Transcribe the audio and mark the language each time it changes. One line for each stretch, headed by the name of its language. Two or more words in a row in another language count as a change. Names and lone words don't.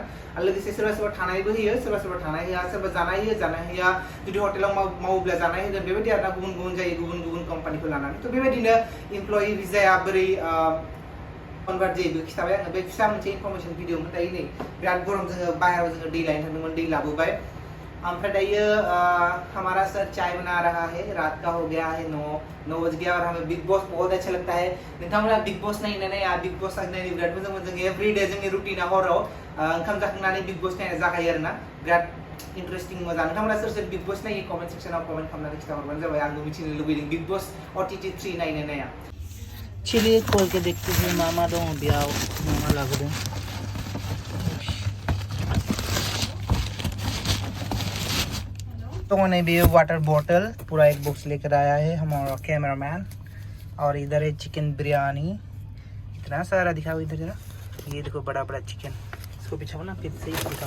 Bodo: आरो लोगोसे सोरबा थानायबो होयो, सोरबा थानाय होआ, सोरबा जानाय होया। जुदि हटेलाव मावोब्ला जानाय होगोन, बेबायदि आरोना। गुबुन जायो गुबुन कम्पानिखौ लानानै। थ' बेबायदिनो इमप्लयि भिजाया बोरै कन्भार्ट जायो बेखौ खिथाबाय आङो। बे फिसा मोनसे इनफरमेसन भिडिअमोन। दायो नै बिराद गरम, जोङो बाहेरायाव जोङो दै लायनो थांदोंमोन, दै लाबोबाय। ओमफ्राय दायो
Hindi: हमारा सर चाय बना रहा है, रात का हो गया है 9 बज गया और हमें बिग बॉस बहुत अच्छा लगता है।
Bodo: नोंथांमोना बिग बॉस नायनानै बिग बॉस नायनो बिराद मोजां मोनो। जों एभ्रिडे जोंनि रुटिना हराव ओंखाम जाखांनानै बिग बॉस नायनाय जाखायो आरोना। बिराद इन्टारेस्टिं मोजां। नोंथांमोना सोर बिग बॉस नायो कमेन्ट सेक्सनाव कमेन्ट खालामनानै खिथाहरबानो जाबाय। आंबो मिथिनो लुबैदों बिग बॉस OTT 3 नायनो नाया।
Hindi: चलिए खोल के देखते हैं
Bodo: मामा दो बियाव मामा लाबोदों।
Hindi: तो मैंने भी
English: water bottle
Hindi: पूरा एक बॉक्स लेकर आया है हमारा कैमरामैन। और इधर है चिकन बिरयानी, इतना सारा दिखाओ इधर जरा। ये देखो बड़ा चिकन, इसको बिछाओ ना फिर से दिखाओ।